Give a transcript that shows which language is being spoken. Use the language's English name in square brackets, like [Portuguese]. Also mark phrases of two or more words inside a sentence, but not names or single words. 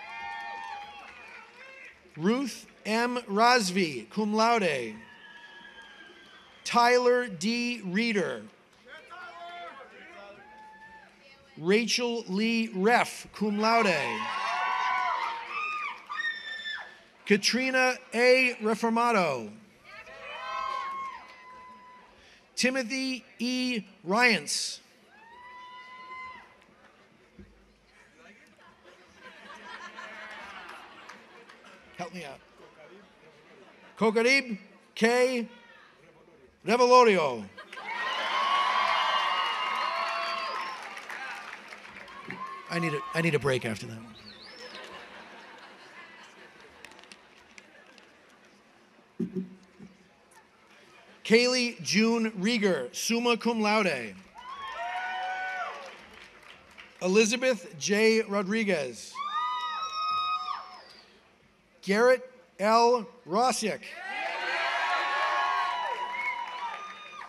[English] Ruth M. Razvi, [Latin] cum laude. [English] Tyler D. Reeder. Rachel Lee Reff, [Latin] cum laude. [English] Katrina A. Reformato. Timothy E. Ryans. Help me out. Kokarib K. Revelorio. I need a break after that one. Kaylee June Rieger, [Latin] summa cum laude. [English] Elizabeth J. Rodriguez. Garrett L. Rosiak.